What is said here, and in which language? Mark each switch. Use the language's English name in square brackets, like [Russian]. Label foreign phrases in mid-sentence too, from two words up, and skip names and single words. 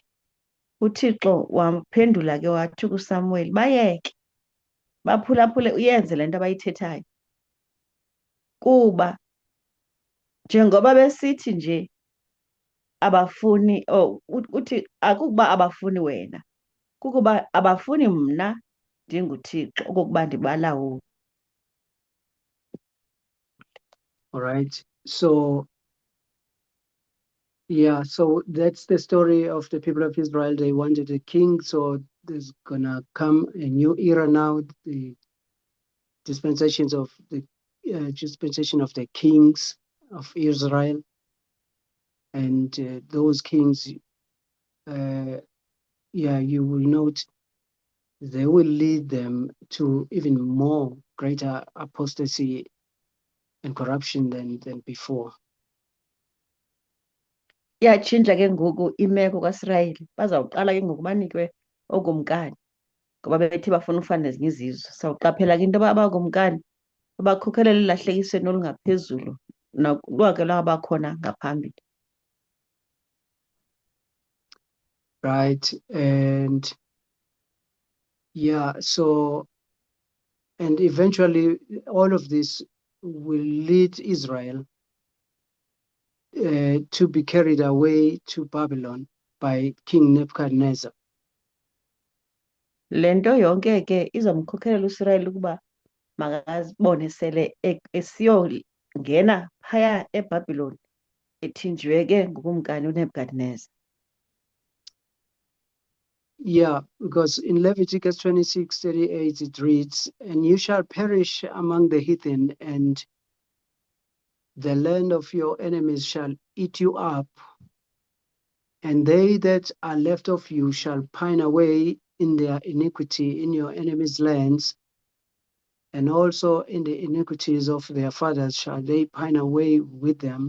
[Xhosa] UThixo wamphendula ke wathi kuSamuel, bayeke baphulaphule uyenze le nto abayithethayo, kuba njengoba besithi nje abafuni uthi akukuba abafuni wena, kukuba abafuni mna ndinguThixo okokuba ndibalawule. [English] All right. So, yeah, so that's the story of the people of Israel. They wanted a king, so there's gonna come a new era now, the dispensation of the kings of Israel. And those kings, you will note, they will lead them to even more greater apostasy and corruption than before. [Xhosa] Yatshintsha ke ngoku imeko kaSirayeli, bazawuqala ke ngoku banikwe okumkani ngoba bethi bafuna ufana nezinye izizwe. Sawuqaphela ke into yoba abakumkani babakhokhelela elahlekisweni olungaphezulu nolwakhe lwabakhona ngaphambili. [English] Right. And yeah, so, and eventually all of this will lead Israel to be carried away to Babylon by King Nebuchadnezzar. [Xhosa] Le nto yonke ke izomkhokhelela uSirayeli ukuba makazibone sele esiyongena phaya eBhabhiloni ethinjiwe ke ngukumkani uNebukadneza. [English] Yeah, because in Leviticus 26:38 it reads, and you shall perish among the heathen, and the land of your enemies shall eat you up, and they that are left of you shall pine away in their iniquity in your enemies' lands, and also in the iniquities of their fathers shall they pine away with them.